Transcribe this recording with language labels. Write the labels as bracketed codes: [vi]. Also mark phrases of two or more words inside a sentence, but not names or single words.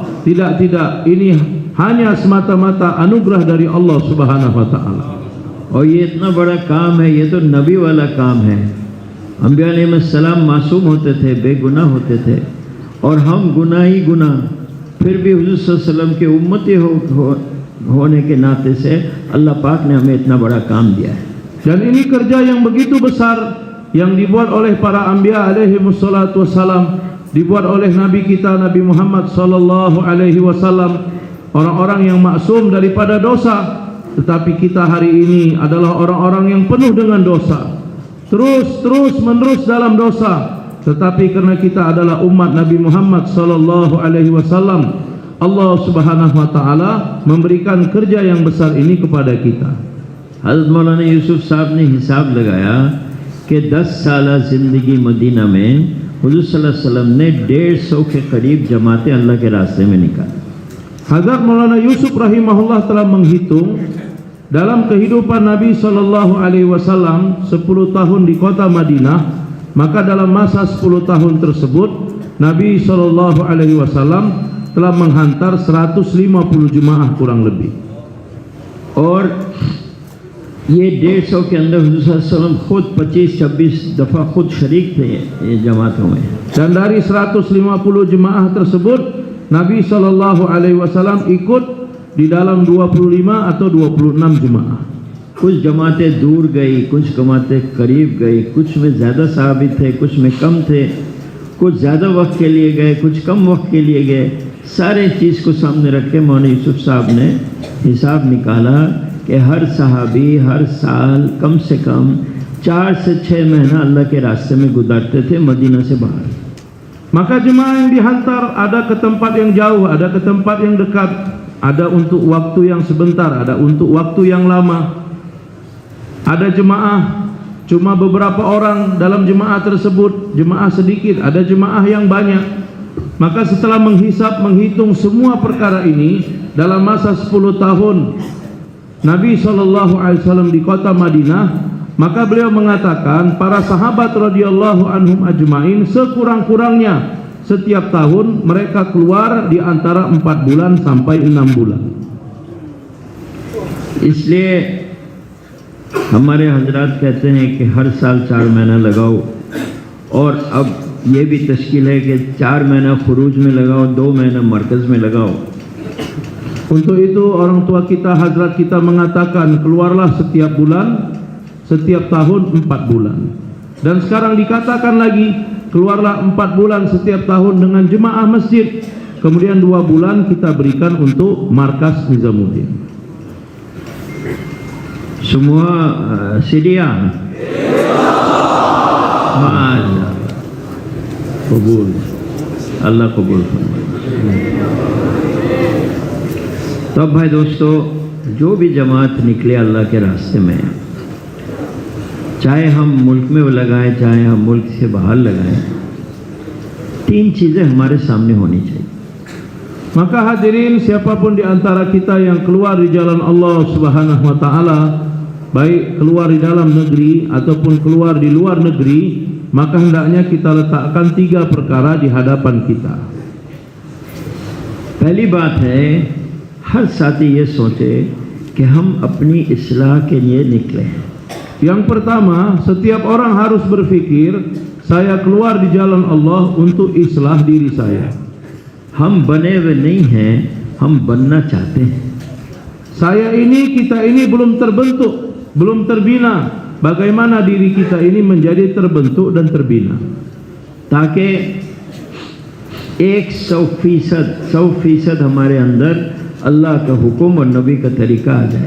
[id] Tidak, ini hanya semata-mata anugerah dari Allah [ar] سبحانه وتعالى. [hi] और ये इतना बड़ा काम है, ये तो नबी वाला काम है। अंबिया अलैहिस्सलाम मासूम होते थे, बेगुनाह होते थे, और हम गुनाह ही गुनाह, फिर भी हुज़ूर [ar] صلى الله عليه وسلم [hi] के उम्मती होने के नाते से अल्लाह पाक ने हमें इतना बड़ा काम दिया है। [id] Dan ini kerja yang begitu besar yang dibuat oleh para anbiya [ar] عليه الصلاة والسلام, [id] dibuat oleh Nabi kita Nabi Muhammad [ar] صلى الله عليه وسلم, [id] orang-orang yang maksum daripada dosa. Tetapi kita hari ini adalah orang-orang yang penuh dengan dosa, terus menerus dalam dosa. Tetapi karena kita adalah umat Nabi Muhammad [ar] صلى الله عليه وسلم, [id] Allah [ar] سبحانه وتعالى [id] memberikan kerja yang besar ini kepada kita. [hi] हज़रत मौलाना यूसुफ साहब ने हिसाब लगाया कि 10 साल ज़िंदगी मदीना में हुज़ूर [ar] صلى الله عليه وسلم [hi] ने 150 के करीब जमातें अल्लाह के रास्ते में निकाली। [id] Hazrat Maulana Yusuf rahimahullah telah menghitung dalam kehidupan Nabi [ar] صلى الله عليه وسلم [id] 10 tahun di kota Madinah, maka dalam masa 10 tahun tersebut Nabi [ar] صلى الله عليه وسلم [id] telah menghantar 150 jemaah kurang lebih. [hi] और ये 150 के अंदर हुज़ूर [ar] صلى الله عليه وسلم [hi] खुद 25-26 दफ़ा खुद शरीक थे ये जमातों में। [id] Dan dari 150 jemaah tersebut Nabi [ar] صلى الله عليه وسلم [id] ikut di dalam 25 atau 26 jemaah. [hi] कुछ जमातें दूर गई, कुछ जमातें करीब गई, कुछ में ज़्यादा सहाबी थे, कुछ में कम थे, कुछ ज़्यादा वक्त के लिए गए, कुछ कम वक्त के लिए गए। सारे चीज़ को सामने रख के मौलाना यूसुफ साहब ने हिसाब निकाला कि हर सहाबी हर साल कम से कम 4 से 6 महीना अल्लाह के रास्ते में गुजारते थे मदीना से बाहर। [id] Maka jemaah yang dihantar ada ke tempat yang jauh, ada ke tempat yang dekat, ada untuk waktu yang sebentar, ada untuk waktu yang lama. Ada jemaah cuma beberapa orang dalam jemaah tersebut, jemaah sedikit, ada jemaah yang banyak. Maka setelah menghitung semua perkara ini dalam masa 10 tahun Nabi SAW di kota Madinah, maka beliau mengatakan para sahabat [ar] رضي الله عنهم أجمعين [id] sekurang-kurangnya setiap tahun mereka keluar di antara 4 bulan sampai 6 bulan. [hi] इसलिए हमारे हजरात कहते हैं कि हर साल 4 महीना लगाओ, और अब ये भी तश्कील है कि 4 महीना खुरूज में लगाओ, 2 महीना मरकज़ में लगाओ। [id] Untuk itu orang tua kita, hazrat kita mengatakan keluarlah setiap bulan, setiap tahun 4 bulan. Dan sekarang dikatakan lagi keluarlah 4 bulan setiap tahun dengan jemaah masjid. Kemudian 2 bulan kita berikan untuk markas Nizamuddin. Semua sedia. Masyaallah. Kabul. [hi] Allah kabul फरमाए। [id] तो अब भाई दोस्तों, जो भी जमात निकले अल्लाह के रास्ते में, चाहे हम मुल्क में लगाएं, चाहे हम मुल्क से बाहर लगाएं, 3 चीज़ें हमारे सामने होनी चाहिए। Maka hadirin, siapapun di antara kita yang keluar di jalan Allah [ar] سبحانه وتعالى, [id] baik keluar di dalam negeri ataupun keluar di luar negeri, maka hendaknya kita letakkan 3 perkara di hadapan kita. [hi] पहली बात है, हर साथी ये सोचे कि हम अपनी इस्लाह के लिए निकले हैं। [id] Yang pertama, setiap orang harus berpikir, saya keluar di jalan Allah untuk islah diri saya. [hi] हम बने हुए नहीं हैं, हम बनना चाहते हैं। [id] Saya ini, kita ini belum terbentuk, belum terbina. Bagaimana diri kita ini menjadi terbentuk dan terbina? [hi] ताकि 100% हमारे अंदर अल्लाह का हुक्म और नबी का तरीका आ जाए,